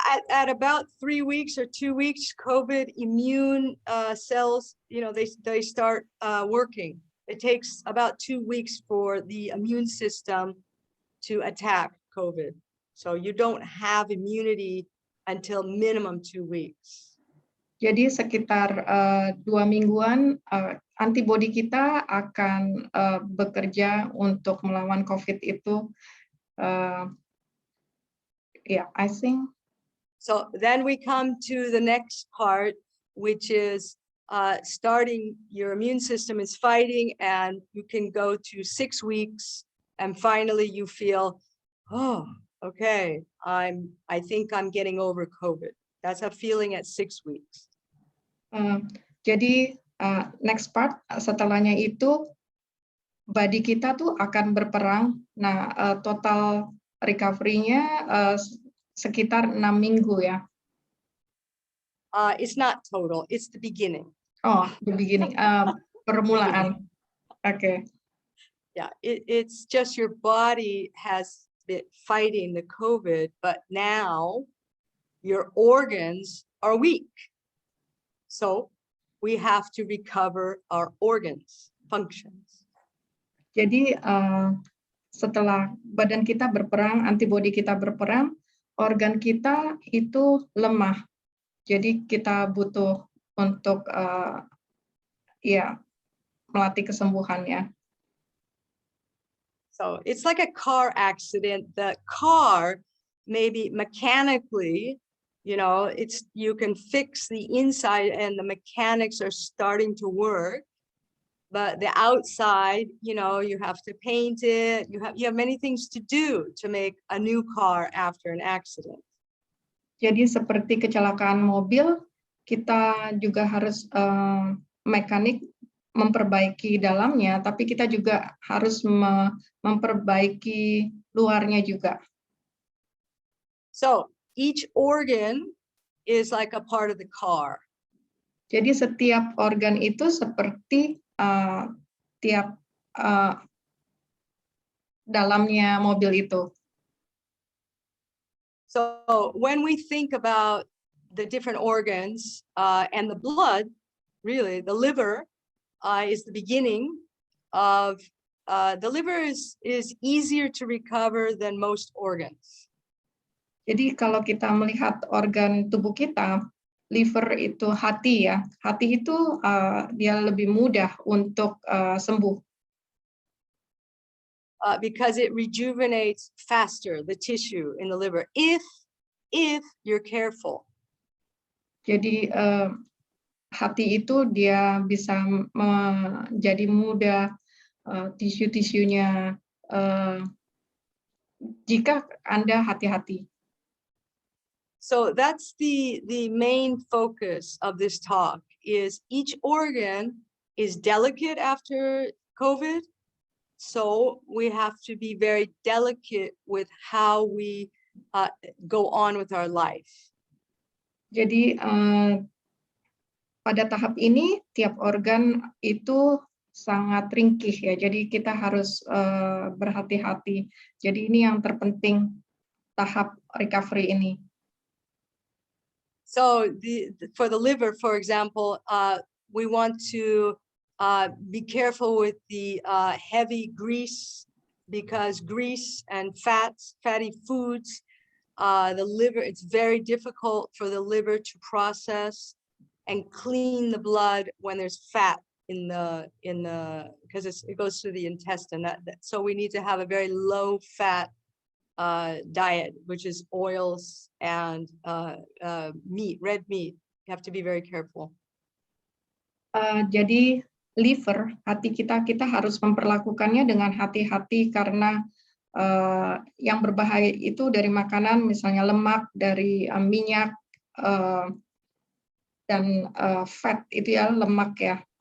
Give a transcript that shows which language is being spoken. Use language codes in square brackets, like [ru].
[en] At about 3 weeks or 2 weeks, COVID immune cells, they start working. It takes about 2 weeks for the immune system to attack COVID. So you don't have immunity until minimum 2 weeks. [id] Jadi sekitar 2 mingguan antibodi kita akan bekerja untuk melawan COVID itu. [en] I think. So then we come to the next part, which is starting your immune system is fighting, and you can go to 6 weeks, and finally you feel, oh, okay, I think I'm getting over COVID. That's a feeling at 6 weeks. [id] Jadi [en] next part [id] setelahnya itu body kita tuh akan berperang. Nah, [en] total recovery- [id] nya sekitar 6 minggu ya. [en] It's not total, it's the beginning. Oh, the beginning, [id] permulaan. Oke. [en] Yeah, it's just your body has been fighting the COVID, but now your organs are weak. So we have to recover our organs, functions. [id] Jadi setelah badan kita berperang, antibodi kita berperang, organ kita itu lemah. Jadi kita butuh untuk melatih kesembuhannya. [en] So it's like a car accident. The car, maybe mechanically, you can fix the inside and the mechanics are starting to work. But the outside, you have to paint it. You have many things to do to make a new car after an accident. [id] Jadi seperti kecelakaan mobil, kita juga harus mekanik memperbaiki dalamnya, tapi kita juga harus memperbaiki luarnya juga. [en] So each organ is like a part of the car. [id] Jadi setiap organ itu seperti tiap dalamnya mobil itu. [en] So when we think about the different organs and the blood, really the liver is the beginning of, the liver is easier to recover than most organs. [id] Jadi kalau kita melihat organ tubuh kita, liver itu hati ya. Hati itu dia lebih mudah untuk sembuh. [en] Because it rejuvenates faster the tissue in the liver if you're careful. [id] Jadi hati itu dia bisa menjadi mudah tisu-tisunya jika Anda hati-hati. [en] So that's the main focus of this talk, is each organ is delicate after COVID. So we have to be very delicate with how we go on with our life. [id] Jadi pada tahap ini tiap organ itu sangat ringkih ya. Jadi kita harus berhati-hati. Jadi ini yang terpenting tahap recovery ini. [en] So for the liver, for example, we want to be careful with the heavy grease, because grease and fatty foods, the liver, it's very difficult for the liver to process and clean the blood when there's fat in the because it goes through the intestine. So we need to have a very low fat diet, which is oils and meat, red meat. You have to be very careful. [id] Jadi liver, hati kita harus memperlakukannya dengan hati-hati karena yang berbahaya itu dari makanan, misalnya lemak, dari minyak, dan fat itu ya, lemak ya.